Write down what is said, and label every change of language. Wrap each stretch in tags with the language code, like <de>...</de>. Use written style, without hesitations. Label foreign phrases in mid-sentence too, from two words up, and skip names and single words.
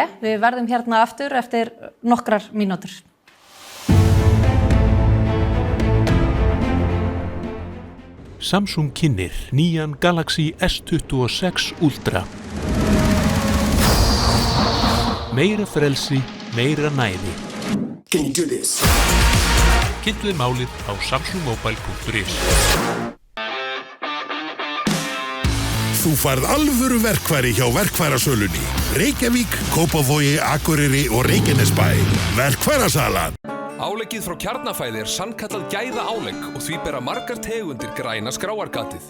<is>Við verðum hérna aftur eftir nokkrar mínútur. Samsung kynnir nýjan Galaxy S26 Ultra. Meira frelsi, meira næði.</is> <en>Can you do this?</en> <is>Kynntuð málið á samsungmobile.is. Þú færð alvöru verkfæri hjá verkfærasölunni. Reykjavík, Kópavogi, Akureyri og Reykjanesbæ. Verkfærasalan. Áleggið frá Kjarnafæði sannkallað gæða álegg og því bera margar tegundir græna skráargatið.</is>